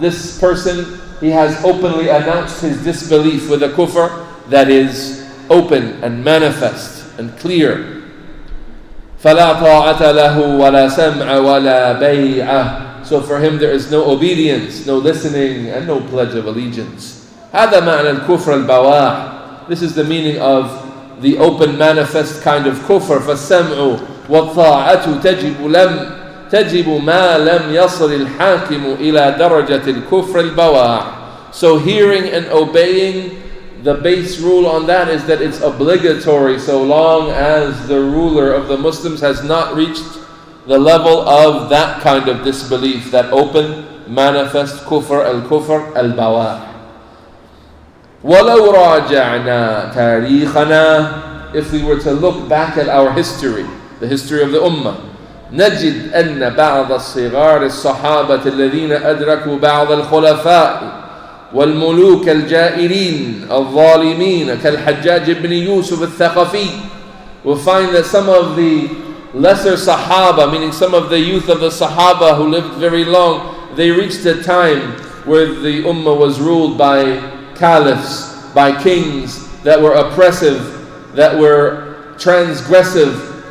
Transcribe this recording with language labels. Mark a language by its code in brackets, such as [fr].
[en] This person, he has openly announced his disbelief with a kufr that is open and manifest and clear. [ar] فَلَا طَاعَةَ لَهُ وَلَا سَمْعَ وَلَا بَيْعَةَ. [en] So for him there is no obedience, no listening, and no pledge of allegiance. [ar] هذا معنى الكفر البواح. [en] This is the meaning of the open manifest kind of kufr. [ar] فَالسَّمْعُ وَالطَّاعَةُ تجب ما لم يصل الحاكم إلى درجة الكفر البواح. [en] So hearing and obeying, the base rule on that is that it's obligatory so long as the ruler of the Muslims has not reached the level of that kind of disbelief, that open, manifest kufr al-bawah. [ar] وَلَوْ رَاجَعْنَا تَارِيخَنَا. [en] If we were to look back at our history, the history of the Ummah, [ar] نجد أن بعض الصغار الصحابة الذين أدركوا بعض الخلفاء والملوك الجائرين الظالمين كالحجاج بن يوسف الثقفي. [en] we'll find that some of the lesser Sahaba, meaning some of the youth of the Sahaba who lived very long, they reached a time where the Ummah was ruled by caliphs, by kings that were oppressive, that were transgressive.